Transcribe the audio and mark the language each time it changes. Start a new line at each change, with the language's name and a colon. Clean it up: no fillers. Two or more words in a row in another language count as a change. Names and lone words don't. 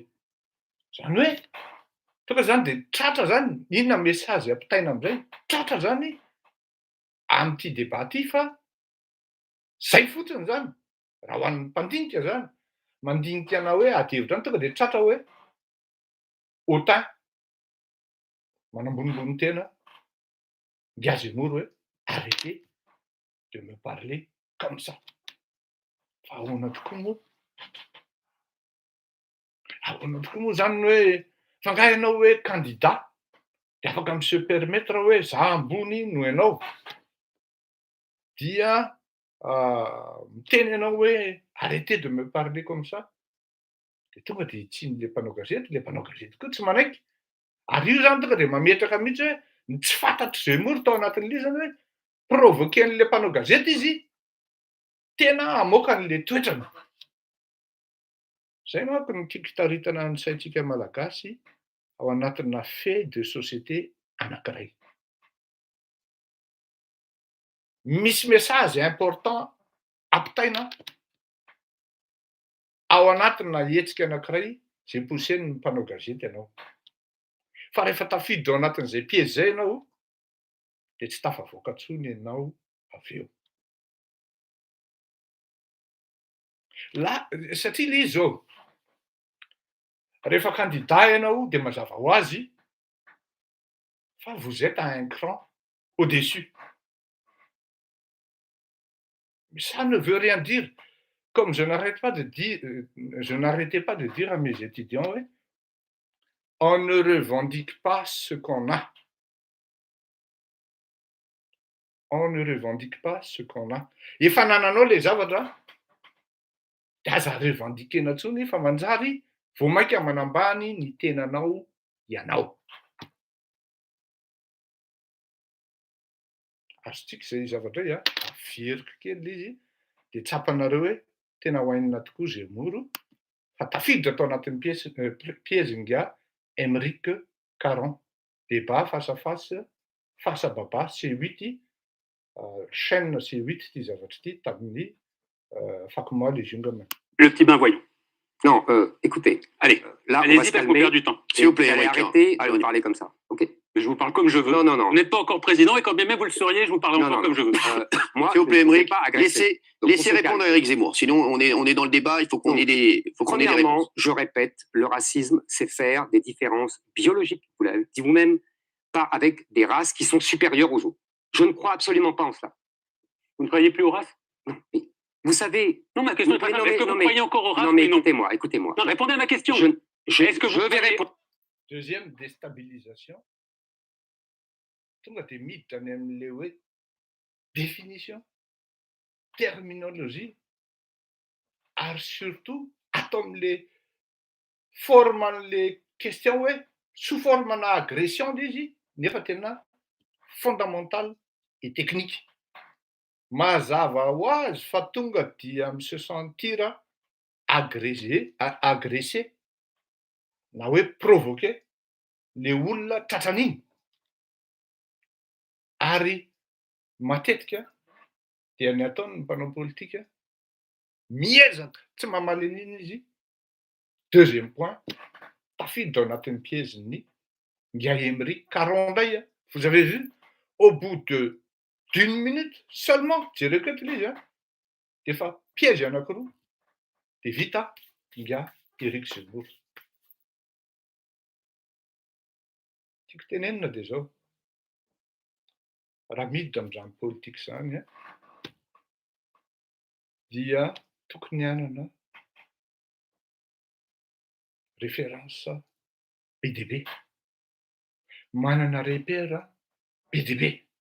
Malagasy: Zany hoe tonga zany de tratra zany inona message ampitaina am'zay tratra zany am'ty débat ty fa zay fotsiny zany raha ho an'ny mpandinika zany mandinika anao hoe ady hevitra any tonga de tratra hoe autain manambonimbony tena nga Zemmour hoe
French: arrêtez de me parler comme ça.
Malagasy: Fa ahoana tokoa moa zany hoe fa nga ianao hoe candidat de afaka mi-
French: se permettre
Malagasy: hoe za ambony no ianao dia miteny ianao hoe
French: arrêtez de me parler comme ça
Malagasy: de tonga de hitsin'le mpanao gazety koa tsy manaiky ary io zany tonga de mametraka mihitsy hoe ny tsy fantatry Zemmour tao anatin'le zany hoe provoquen'le mpanao gazety izy tena hamoaka an'le toetrany. Zay manko no tiako hitaritana ny saintsika malagasy ao anatina
French: fait de société
Malagasy: anankiray. Misy
French: message important
Malagasy: ampitaina ao anatina hetsika anankiray zay posen'ny mpanao gazety ianao. Fa rehefa tafiditra ao anatin'izay piège zay ianao de tsy tafavoaka intsony ianao avy eo. Satria le izy zao rehefa candidat ianao de mazava ho azy fa
French: vous êtes à un cran au-dessus. Mais ça ne veut rien dire. Comme je n'arrêtais pas de dire à mes étudiants, ouais, on ne revendique pas ce qu'on a. On ne revendique pas ce qu'on a.
Malagasy: Efa nananao le zavatra de aza revendikena intsony fa manjary vao mainka manambany ny tenanao ianao. Azotsika zay zavatra hoe averiko kely izy de tsapanareo hoe tena hoainina tokoa Zemmour fa tafiditra tao anatin'ny piège nga Emerick Caron.
French: Débat face à face, face à baba C8 chaîne C8
Malagasy: ty zavatra ty tamin'ny
French: Fakoma Legion. Le petit bain voyons. Non, écoutez. Allez, là, on va allez-y se parce qu'on calmer. perd du temps. S'il vous plaît, allez, Eric, arrêtez allez, de on me parler comme ça. Ok. Mais je vous parle comme je veux. Non, non, non. Vous n'êtes pas encore président et quand bien même vous le seriez, je vous parlerai encore comme je veux. Moi, S'il vous plaît, je ne sais Emerick, pas agresser. Donc, laissez on se répondre calme. à Éric Zemmour. Sinon, on est dans le débat, il faut qu'on ait des réponses. Premièrement, je répète, le racisme, c'est faire des différences biologiques, vous l'avez dit vous-même, pas avec des races qui sont supérieures aux autres. Je ne crois absolument pas en cela. Vous ne croyez plus aux races? Non, mais vous savez... Non, ma question est très Non, simple. Est-ce que vous croyez encore aux races? Non, mais Oui, non. écoutez-moi. Non, répondez à ma question. Est-ce que vous je vais croyez- répondre?
Malagasy: Deuxième déstabilisation tonga de miditra any amin'le hoe
French: définition terminologie
Malagasy: ary surtout atao amin'le forme an'le question hoe
French: sous forme
Malagasy: ana agression le izy nefa tena
French: fondamental et technique.
Malagasy: mazava ho azy fa tonga dia mi-
French: se sentir agressé
Malagasy: na hoe provoqué le olona tratran'iny. Ary matetika dia ny ataony ny mpanao politika miezaka tsy mamaly an'iny izy.
French: Deuxième point,
Malagasy: tafiditra ao anatin'ny piège-ny Ndiaye Emery Caron indray a.
French: Vous avez vu, au bout d'une minute seulement,
Malagasy: jereko eto ilay izy a, dia efa piège anankiroa dia vita Ngia Eric Zemmour. Tiako tenenina dia zao, raha miditra amin'izany politika izany a, dia tokony hanana référence be dia be, manana repère be dia be.